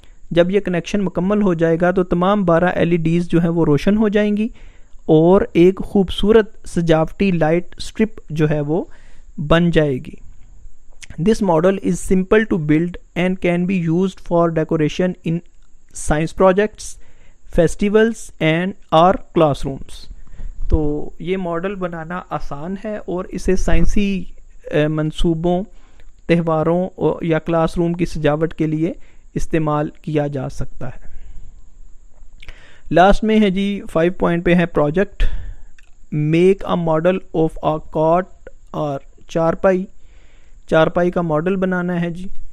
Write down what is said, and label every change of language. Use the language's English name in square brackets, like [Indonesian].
[Urdu] جب یہ کنیکشن مکمل ہو جائے گا تو تمام 12 LEDs جو ہیں وہ روشن ہو جائیں گی اور ایک خوبصورت سجاوٹی لائٹ سٹرپ جو ہے وہ بن جائے گی. [English] This model is simple to build and can be used for decoration in science projects, festivals and or classrooms. [Urdu] تو یہ ماڈل بنانا آسان ہے اور اسے سائنسی منصوبوں، تہواروں یا کلاس روم کی سجاوٹ کے لیے استعمال کیا جا سکتا ہے. لاسٹ میں ہے جی 5 پوائنٹ پہ ہے project [English] make a model of a cot [Urdu] اور چارپائی کا ماڈل بنانا ہے جی.